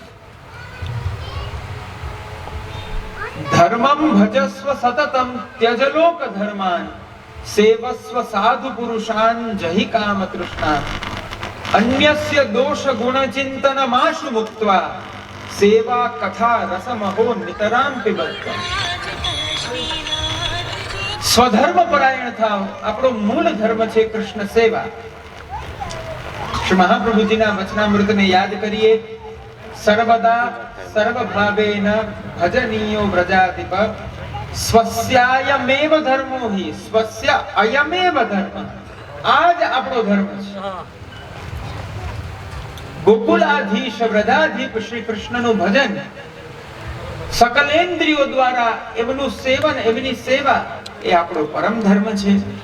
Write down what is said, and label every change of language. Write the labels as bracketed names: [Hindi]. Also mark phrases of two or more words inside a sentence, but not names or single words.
[Sanskrit] ધર્મમ ભજસ્વ સતતમ ત્યજલોક ધર્માન સેવસ્વ સાધુ પુરુષાન જહિ કામ તૃષ્ણા અન્યસ્ય દોષ ગુણ ચિંતન માશુ મુક્ત્વા સેવા કથા રસમહો નિતરામ પિબત્વા. [Gujarati] સ્વધર્મ પરાયણ થાવ, આપણો મૂળ ધર્મ છે કૃષ્ણ સેવા. શ્રી મહાપ્રભુજીના વચનામૃતને યાદ કરીએ. [Sanskrit] સર્વદા સર્વભાવેન ભજનીયો વ્રજાધિપ સ્વસ્યાયમેવ ધર્મો હિ સ્વસ્ય અયમેવ ધર્મ. [Gujarati] આ જ આપણો ધર્મ છે. ગોકુલાધીશ વ્રજાધિપ શ્રી કૃષ્ણનું ભજન, સકલેન્દ્રિયો દ્વારા એમનું સેવન, એમની સેવા એ આપણો પરમ ધર્મ છે.